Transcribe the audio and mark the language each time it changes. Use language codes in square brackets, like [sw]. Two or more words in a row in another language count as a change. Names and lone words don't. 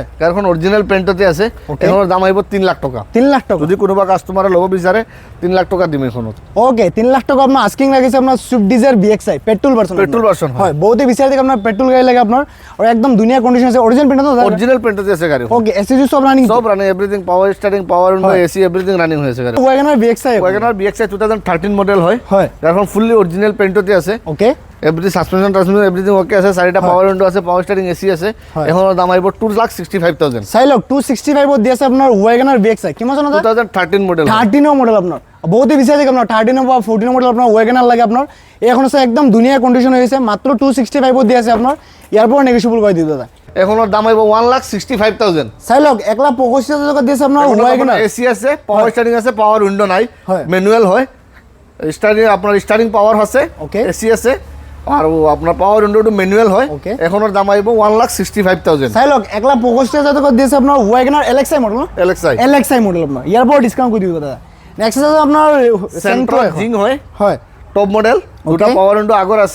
[as] গাড়ীখন [en] original paintতে [as] আছে Okay. এখনৰ দাম আহিব 3 লাখ টকা 3 লাখ টকা যদি কোনোবা কাস্টমাৰে ল'ব বিচাৰে 3 লাখ টকা দিম এখনত ওকে 3 লাখ টকা আপোনাৰ আস্কিং লাগিছে আপোনাৰ সুইফট ডিজায়াৰ BXI [en] petrol version petrol version [as] হয় বহুতে বিচাৰি থাকে আপোনাৰ পেট্ৰল গাড়ী লাগে আপোনাৰ আৰু একদম ধুনীয়া কণ্ডিশ্যন আছে [en] original paint [as] আছে [en] original paintতে [as] আছে গাড়ী ওকে এসিজি সব রানিং [en] সব running everything power steering power window AC everything running [bn] হয়েছে গাড়ি [as] ওয়াগনার BXI ওয়াগনার BXI 2013 মডেল হয় হয় গাড়ীখন [en] fully original paintতে [as] আছে ওকে [en] everything suspension transmission everything okay [as] আছে চাৰিটা [en] power window [as] আছে [en] power steering AC [as] আছে হয়। এখনৰ দাম আহিব 2,65,000 চাই লওক 265 দি আছে আপোনাৰ ওয়াগনার BXI কিমান চনত 2013 মডেল 13 মডেল আপোনাৰ বহুতে বিচাৰি থাকে আপোনাৰ 13 বা 14 মডেল আপোনাৰ ওয়াগনার লাগে আপোনাৰ এখন আছে একদম ধুনীয়া কণ্ডিশ্যন হৈ আছে মাত্ৰ 265 দি আছে আপোনাৰ ইয়াৰ পৰা নেগোচিয়েবল কৰি দিব দাদা এখনৰ দাম আহিব 1,65,000 চাই লওক 1,25,000 টকা দি আছে আপোনাৰ ওয়াগনার এসি আছে [en] power steering [as] আছে [en] power window [as] নাই হয়। ম্যানুয়াল হয় স্টারিং আপনার [en] steering power [as] আছে Okay. এসি আছে আৰু আপোনাৰ [en] power windowটো [as] মেনুৱেল হয় Okay. এখনৰ দাম আহিব 1,65,000 চাই লওক 1,65,000 দিছে আপোনাৰ ৱাগনাৰ LXI মডেল ন LXI LXI মডেল আপোনাৰ ইয়াৰ পৰা ডিছকাউণ্ট কৰি দিব দাদা নেক্সট আছে আপোনাৰ চেণ্ট্ৰ জিং হয় হয় [en] top model [as] দুটা Okay. [en] power window [as] আগৰ আছে